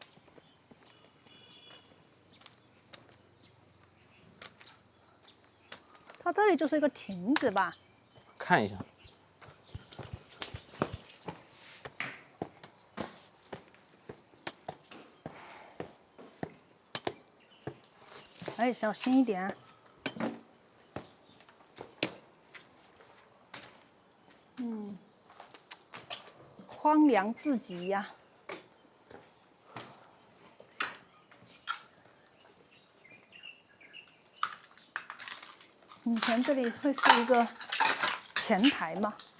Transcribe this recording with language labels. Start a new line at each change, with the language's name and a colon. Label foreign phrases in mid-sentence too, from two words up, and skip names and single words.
Chinese: 它這裡就是一個亭子吧？看一下。哎，小心一點。荒涼至極呀。以前這裡會是一個前台嗎？